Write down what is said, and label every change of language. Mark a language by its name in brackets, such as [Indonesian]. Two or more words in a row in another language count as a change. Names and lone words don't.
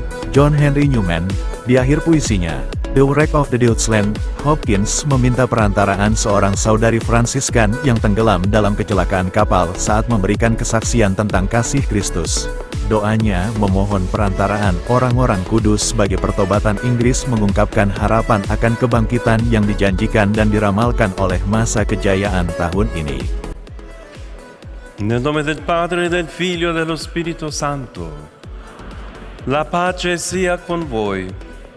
[Indonesian] John Henry Newman. Di akhir puisinya, The Wreck of the Deutschland, Hopkins meminta perantaraan seorang saudari Fransiskan yang tenggelam dalam kecelakaan kapal saat memberikan kesaksian tentang kasih Kristus. Doanya memohon perantaraan orang-orang kudus bagi pertobatan Inggris, mengungkapkan harapan akan kebangkitan yang dijanjikan dan diramalkan oleh masa kejayaan tahun ini. [Italian] Nel nome del Padre, del Figlio e dello Spirito Santo. La pace sia con voi.